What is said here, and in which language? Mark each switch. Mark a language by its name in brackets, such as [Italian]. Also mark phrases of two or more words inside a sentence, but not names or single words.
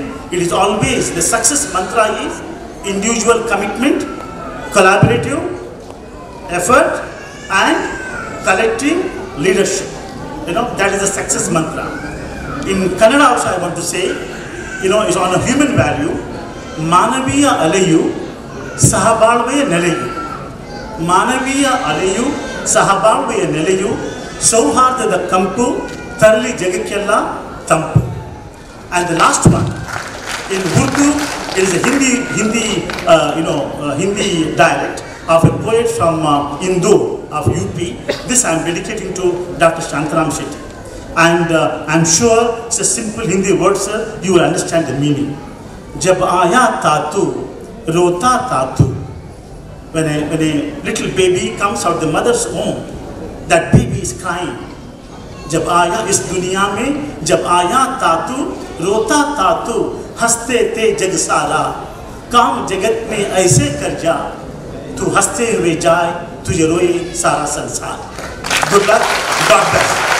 [English] It is always the success mantra is individual commitment, collaborative effort, and collective leadership. You know, that is the success mantra. In Kannada also I want to say, you know, it's on a human value. [Kannada] ಮಾನವೀಯ ಅಲೆಯು, ಸಹಬಾಳ್ವೆಯ ನೆಲೆಯು. ಮಾನವೀಯ ಅಲೆಯು, ಸಹಬಾಳ್ವೆಯ ನೆಲೆಯು. ಸೌಹಾರ್ದದ ಕಂಪು, ತರಲಿ ಜಗಕ್ಕೆಲ್ಲ ತಂಪು. [English] And the last one, in Urdu, it is a Hindi dialect of a poet from Indore of UP. This I am dedicating to Dr. Shantaram Shetty. And I'm sure it's a simple Hindi word, sir. You will understand the meaning. [Hindi] जब आया तातु, रोता तातु. [English] When a little baby comes out of the mother's womb, that baby is crying. [Hindi] जब आया इस दुनिया में, जब आया तातु, रोता तातु, हँसते थे जग सारा. काम जगत में ऐसे कर जा, तू हंसते हुए जाए, तुझे रोए सारा संसार. [English] Good luck. God bless.